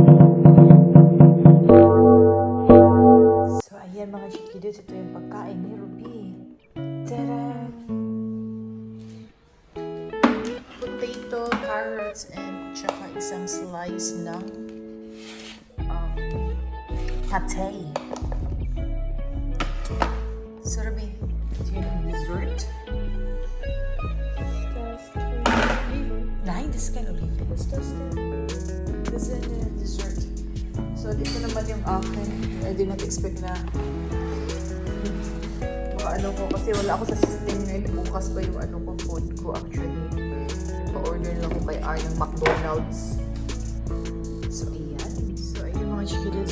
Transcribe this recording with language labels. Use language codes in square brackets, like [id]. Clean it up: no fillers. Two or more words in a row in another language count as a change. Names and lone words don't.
[tl] So, ayan mga Chikiddos. Ito yung pagkain ni Ruby. Tara! [en] Potato, carrots, and [tl] tsaka isang slice ng pate. So, Ruby, ito yung dessert. [de] Nein, das ist kein Oliven. Was ist das denn? Das ist eine Dessert. So, [tl] dito naman yung akin. [en] I did not expect [tl] na mga ko. Kasi wala ako sa system ngayon. Bukas pa yung ko, food ko actually. Pa-order lang ako kay R ng McDonald's. So, ayan. So, ayan mga Chikiddos.